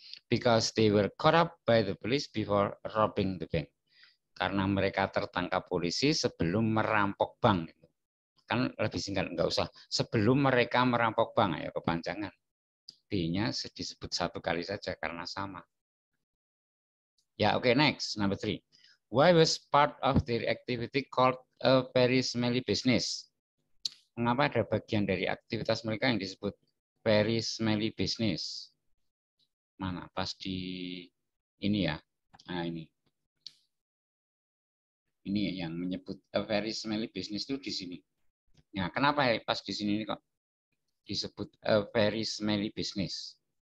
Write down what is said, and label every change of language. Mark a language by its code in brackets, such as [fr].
[en] Because they were caught up by the police before robbing the bank. [id] Karena mereka tertangkap polisi sebelum merampok bank. Kan lebih singkat, nggak usah. Sebelum mereka merampok bank, ya kepanjangan. B-nya disebut satu kali saja karena sama. Ya, oke, next, number 3. [en] Why was part of their activity called a very smelly business? [id] Mengapa ada bagian dari aktivitas mereka yang disebut [en] very smelly business? [id] Mana? Pas di ini ya. Nah, ini. Ini yang menyebut [en] a very smelly business [id] itu di sini. Nah, kenapa ya pas di sini kok disebut a very smelly business?